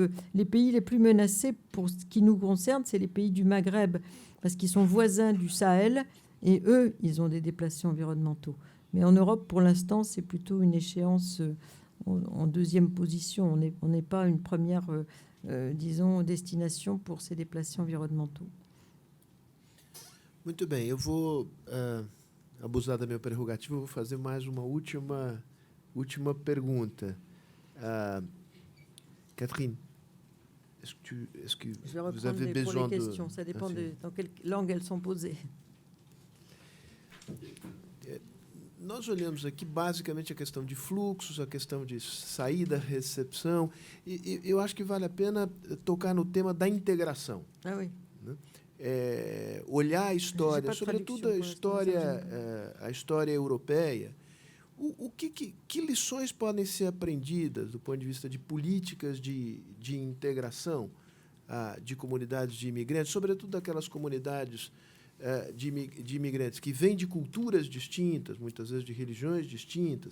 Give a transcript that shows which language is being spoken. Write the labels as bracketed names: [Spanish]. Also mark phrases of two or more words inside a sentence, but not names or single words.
[French] Les pays les plus menacés, pour ce qui nous concerne, c'est les pays du Maghreb, parce qu'ils sont voisins du Sahel, et eux, ils ont des déplacés environnementaux. Mais en Europe, pour l'instant, c'est plutôt une échéance en deuxième position. On n'est pas une première, disons, destination pour ces déplacés environnementaux. [Portuguese] Muito bem, eu vou abusar da minha prerrogativa, eu vou fazer mais uma última pergunta. [French] Catherine, est-ce que Je vais vous avez reprendre besoin pour les questions. Ça dépend dans quelle langue elles sont posées. [Portuguese] Nós olhamos aqui basicamente a questão de fluxos, a questão de saída, recepção, e eu acho que vale a pena tocar no tema da integração. [French] Ah oui. [Portuguese] Olhar a história, sobretudo a história europeia, que lições podem ser aprendidas do ponto de vista de políticas de integração de comunidades de imigrantes, sobretudo daquelas comunidades de imigrantes que vêm de culturas distintas, muitas vezes de religiões distintas.